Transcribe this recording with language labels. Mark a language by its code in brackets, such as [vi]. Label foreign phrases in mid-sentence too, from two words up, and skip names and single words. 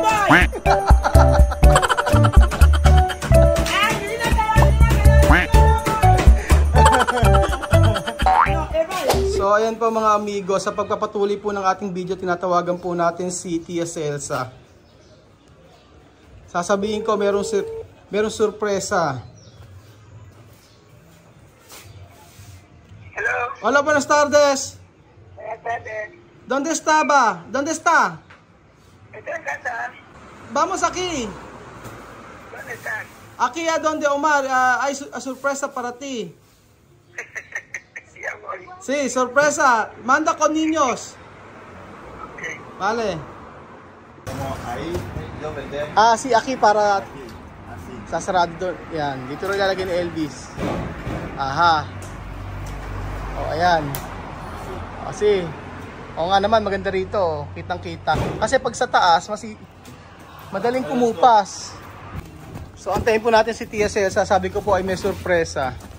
[tl] So ayan po mga amigo, sa pagpapatuloy po ng ating video, tinatawagan po natin si Tia Celsa. Sasabihin ko merong sorpresa. [en] Hello. [es] Hola, buenas tardes. Buenas tardes. ¿Dónde estaba? ¿Dónde está? Estoy en casa. Vamos aquí. ¿Dónde estás? Aquí a donde Omar, hay sorpresa para ti. Sí, amor. Sí, sorpresa. Manda con niños. [en] Okay. [es] Vale. Como ahí yo vender Sí, aquí para aquí, así. [tl] sasarado doon. Yan, dito rin ilalagay ni Elvis. Aha. Ayan. Kasi, nga naman, maganda rito. Kitang-kita. Kasi pag sa taas, madaling kumupas. So, antayin po natin si Tia Celsa. Sabi ko po ay may sorpresa.